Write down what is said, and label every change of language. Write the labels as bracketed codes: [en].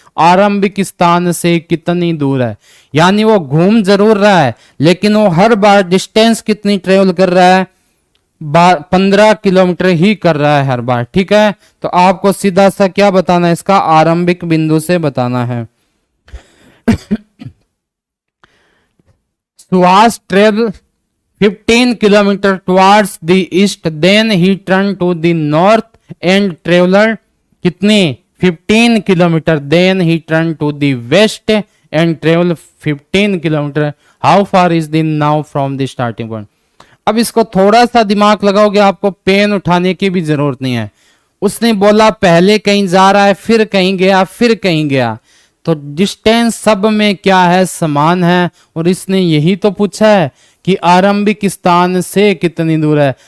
[hi] आरंभिक स्थान से कितनी दूर है, यानी वो घूम जरूर रहा है लेकिन वो हर बार डिस्टेंस कितनी ट्रेवल कर रहा है, 15 किलोमीटर ही कर रहा है हर बार, ठीक है। तो आपको सीधा सा क्या बताना है, इसका आरंभिक बिंदु से बताना है। [en] Suhas travel 15 kilometer towards the east, then he turned to the north and traveled [hi] कितने [en] 15 kilometer, then he turned to the west and traveled 15 kilometer. How far is the now from the starting point? [hi] अब इसको थोड़ा सा दिमाग लगाओगे, आपको pen उठाने की भी जरूरत नहीं है। उसने बोला पहले कहीं जा रहा है, फिर कहीं गया, फिर कहीं गया, तो डिस्टेंस सब में क्या है, समान है। और इसने यही तो पूछा है कि आरंभिक स्थान से कितनी दूर है।